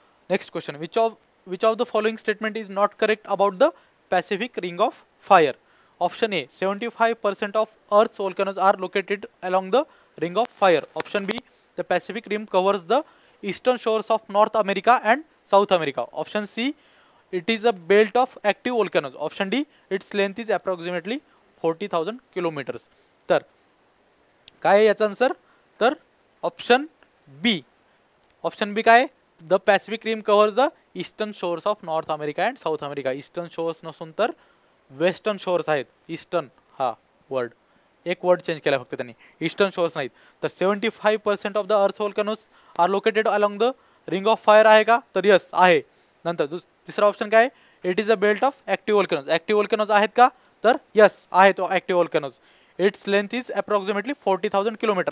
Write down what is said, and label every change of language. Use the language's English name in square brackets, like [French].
[English] Next question. Which of the following statement is not correct about the Pacific ring of fire? Option A 75% of earth's volcanoes are located along the ring of fire. Option B the Pacific rim covers the eastern shores of North America and South America. Option C it is a belt of active volcanoes. Option D its length is approximately 40,000 kilometres. [Marathi] तर काय आहे याचा answer? तर option बी काय? [English] The Pacific rim covers the eastern shores of North America and South America. [Marathi] Eastern shores नसून तर western shores आहेत. Eastern हा वर्ड, एक वर्ड चेंज केला फक्त त्यांनी, ईस्टर्न शोर्स नाहीत. [English] तर 75% of the earth volcanoes are located along the ring of fire [Marathi] आहे का? तर यस आहे. नंतर तिसरा ऑप्शन काय? [English] It is a belt of active volcanoes. Active volcanoes [Marathi] आहेत का? तर यस आहे तो active वोल्कॅनोज. [English] Its length is approximately 40,000 kilometre.